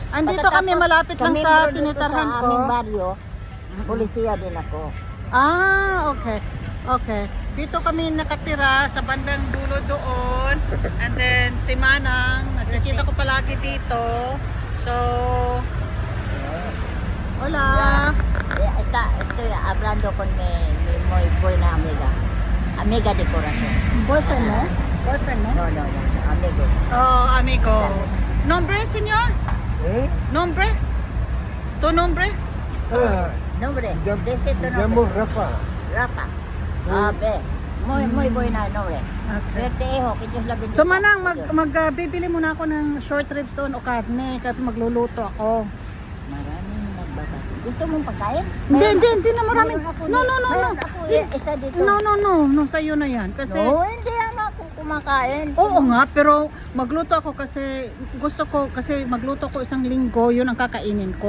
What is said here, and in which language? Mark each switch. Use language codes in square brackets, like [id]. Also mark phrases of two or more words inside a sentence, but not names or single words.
[tl] Andito Pagkatapos, kami malapit lang sa membro dito tinitirhan sa ko. aming baryo, polisiya din ako. Okay. Okay. Dito kami nakatira sa bandang dulo doon. [en] And then [tl] si Manang, nakikita ko palagi dito. So, [es] hola. Estoy hablando con mi muy buena amiga. Amiga de corazón. [tl] Boyfriend mo? Boyfriend mo? [es] No, amigos. Oh, amigo. Nombre, señor? Nombre? Tu nombre? Nombre, Llamo- dice tu llamo nombre. Rafa. Rafa. Ve. Muy buena nombre. Okay. Suerte, hijo, que Dios la bendiga. [tl] So Manang, bibili muna ako ng [en] short ribs [tl] doon o karne kasi magluluto ako. Maraming nagbabati. Gusto mong pagkain? Hindi na maraming. Mayroon ako No. mayroon ako isa dito. No, sa'yo na yan. Kasi, No, hindi naman ako kumakain. oo nga, pero magluto ako kasi kasi magluto ko isang linggo, yun ang kakainin ko.